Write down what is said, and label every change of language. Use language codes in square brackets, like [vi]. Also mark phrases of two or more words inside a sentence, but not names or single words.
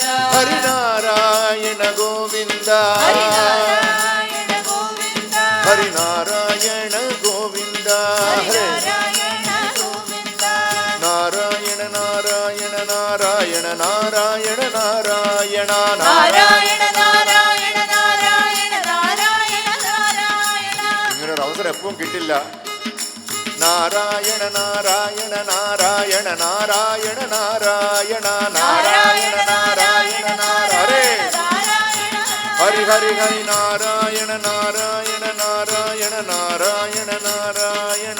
[kn] ಹರಿನಾರಾಯಣ ಗೋವಿಂದ. ಹರಿನಾರಾಯಣ ಗೋವಿಂದ. ಹರಿನಾರಾಯಣ ಗೋವಿಂದ. ಹರಿನಾರಾಯಣ ಗೋವಿಂದ. ನಾರಾಯಣ ನಾರಾಯಣ ನಾರಾಯಣ ನಾರಾಯಣ ನಾರಾಯಣ [ml] നാരായണ നാരായണ നാരായണ നാരായണ നാരായണ. ഇങ്ങനൊരു അവസരം എപ്പോഴും കിട്ടില്ല. നാരായണ നാരായണ നാരായണ നാരായണ നാരായണ നാരായണ നാരായണ നാരായണ ഹരി ഹരി ഹരി നാരായണ നാരായണ നാരായണ നാരായണ നാരായണ